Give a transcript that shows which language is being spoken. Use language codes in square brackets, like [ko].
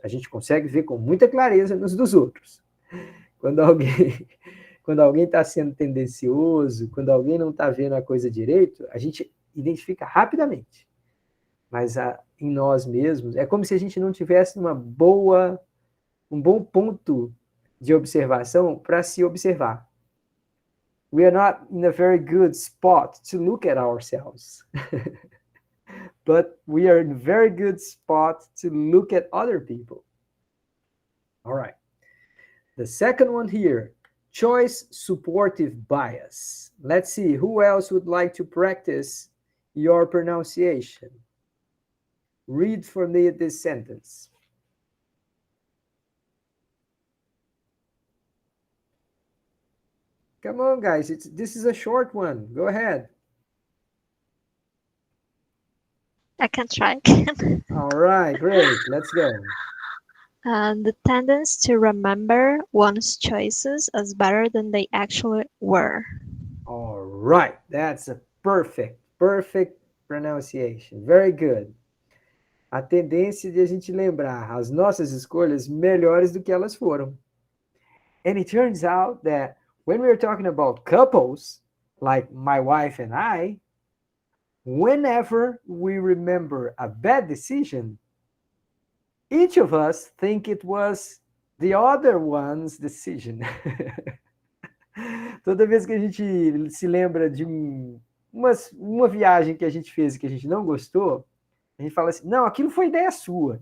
[pt] A gente consegue ver com muita clareza nos dos outros. Quando alguém está sendo tendencioso, quando alguém não está vendo a coisa direito, a gente identifica rapidamente. Mas em nós mesmos, é como se a gente não tivesse um bom ponto de observação para se observar. [en] We are not in a very good spot to look at ourselves. But we are in a very good spot to look at other people. All right. The second one here, choice supportive bias. Let's see, who else would like to practice your pronunciation? Read for me this sentence. Come on, guys. This is a short one. Go ahead. I can try again. All right, great. Let's go. The tendency to remember one's choices as better than they actually were. All right. That's a perfect pronunciation. Very good. [pt] A tendência de a gente lembrar as nossas escolhas melhores do que elas foram. [en] And it turns out that when we're talking about couples, like my wife and I, whenever we remember a bad decision, each of us think it was the other one's decision. [pt] Toda vez que a gente se lembra de uma viagem que a gente fez e que a gente não gostou, a gente fala assim, não, aquilo foi ideia sua.